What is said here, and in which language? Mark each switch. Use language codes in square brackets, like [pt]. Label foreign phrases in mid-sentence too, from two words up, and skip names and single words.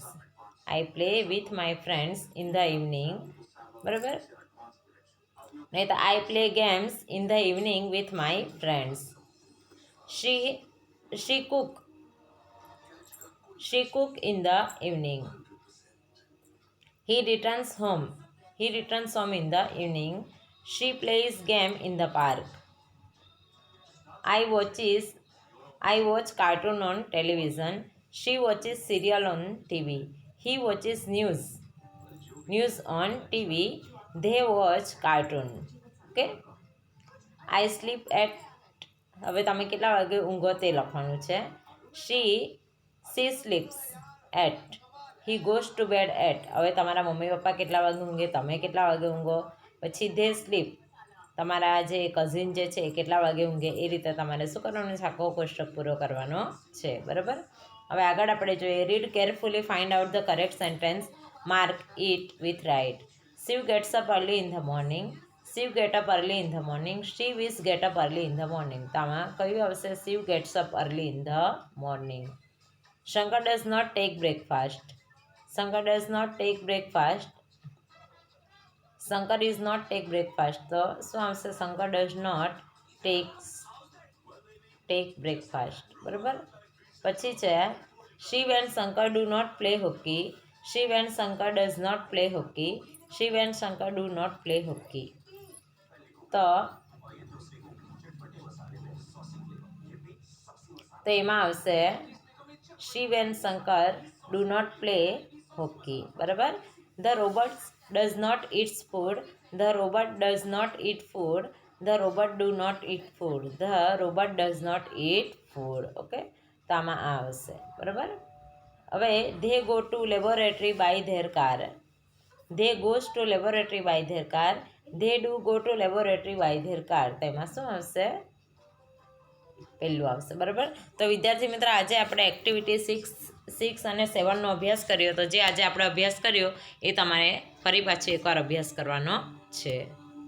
[en] I play with my friends in the evening. [gu] બરાબર. નહીં તો [en] I play games in the evening with my friends. She cook in the evening. He returns home in the evening. She plays game in the park. I watch cartoon on television. She watches serial on TV. He watches news on TV. They watch cartoon. Okay. I sleep at. [gu] હવે તમે કેટલા વાગે ઊંઘો તે લખવાનું છે. [en] She sleeps at. He goes to bed at. [gu] હવે તમારા મમ્મી પપ્પા કેટલા વાગે ઊંઘે, તમે કેટલા વાગે ઊંઘો. પછી [en] they sleep. [gu] તમારા જે કઝિન જે છે એ કેટલા વાગે ઊંઘે. એ રીતે તમારે શું કરવાનું છે, આખો કોષ્ટક પૂરો કરવાનો છે. બરાબર. હવે આગળ આપણે જોઈએ. [en] Read carefully, find out the correct sentence, mark it with right. Shiv gets up early in the morning. Shiv get up early in the morning. She wis get up early in the morning. [gu] તો આમાં કયું આવશે? [en] Shiv gets up early in the morning. Shankar does not take breakfast. Shankar does not take breakfast. Shankar is not take breakfast. [gu] તો શું આવશે? [en] Shankar does not take breakfast. [gu] બરાબર. પછી છે [en] Shiv and Shankar do not play hockey. Shiv and Shankar does not play hockey. Shiv and Shankar do not play hockey. [gu] તો એમાં આવશે [en] Shiv and Shankar do not play hockey. [gu] બરાબર. [en] The robot does not eat food. The robot does not eat food. The robot do not eat food. The robot does not eat food. [gu] ઓકે, તો આમાં આ આવશે. બરાબર. [en] હવે they go to laboratory by their car. They goes to laboratory by their car. They do go to laboratory by their car. [gu] તેમાં શું આવશે? પહેલું આવશે. બરાબર. તો વિદ્યાર્થી મિત્ર, આજે આપણે એક્ટિવિટી 6 અને 7નો અભ્યાસ કર્યો. તો જે આજે આપણે અભ્યાસ કર્યો એ તમારે ફરી પાછી એકવાર અભ્યાસ કરવાનો છે.